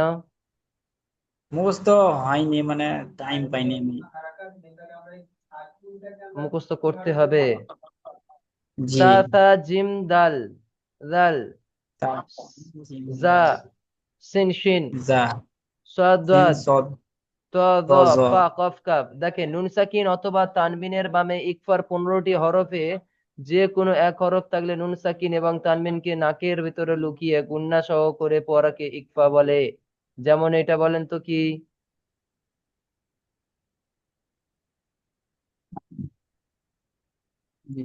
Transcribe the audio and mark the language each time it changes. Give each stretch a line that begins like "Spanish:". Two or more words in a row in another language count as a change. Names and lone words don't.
Bangla: মুখস্থ হয়নি, মানে টাইম পাইনি আমি। মুখস্থ করতে হবে। জি।
Arabic: ثا تا جيم دال دال, তা- زا سين شين, زا سين সাদ, সদ طا ضاد, طا ظا. فا قاف كاف.
Bangla: দেখেন নুন সাকিন অথবা তানবিনের বামে ইকফার 15টি হরফে যে কোনো এক হরফ থাকলে নুন সাকিন এবং তানবিনকে নাকের ভিতরে লুকিয়ে গুন্না সহ করে পড়াকে ইকফা বলে। যেমন এটা বলেন তো কি। জি।